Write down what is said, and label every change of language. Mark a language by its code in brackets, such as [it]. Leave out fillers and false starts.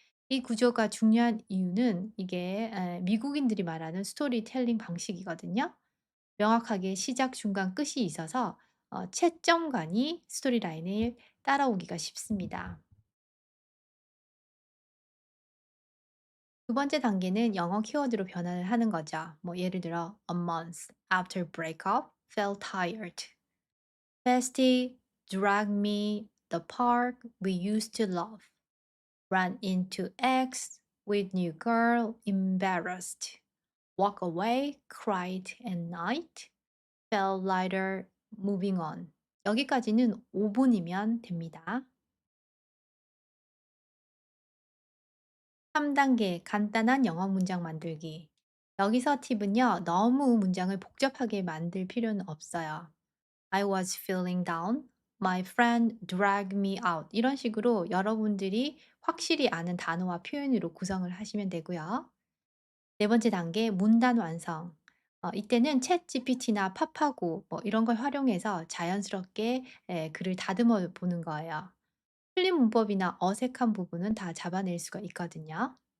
[ko] 이 구조가 중요한 이유는 이게 미국인들이 말하는 스토리텔링 방식이거든요. 명확하게 시작, 중간, 끝이 있어서 채점관이 스토리 라인을 따라오기가 쉽습니다. 두 번째 단계는 영어 키워드로 변환을 하는 거죠. 뭐 예를 들어 [en] a month after breakup, felt tired. bestie, drag me, the park we used to love. ran into ex, with new girl, embarrassed. walk away, cried at night, felt lighter, moving on. [ko] 여기까지는 5분이면 됩니다. 3단계 간단한 영어 문장 만들기. 여기서 팁은요, 너무 문장을 복잡하게 만들 필요는 없어요. [en] I was feeling down. My friend dragged me out. [ko] 이런 식으로 여러분들이 확실히 아는 단어와 표현으로 구성을 하시면 되고요. 네 번째 단계 문단 완성. 이때는 챗 GPT나 파파고 뭐 이런 걸 활용해서 자연스럽게 글을 다듬어 보는 거예요. 틀린 문법이나 어색한 부분은 다 잡아낼 수가 있거든요.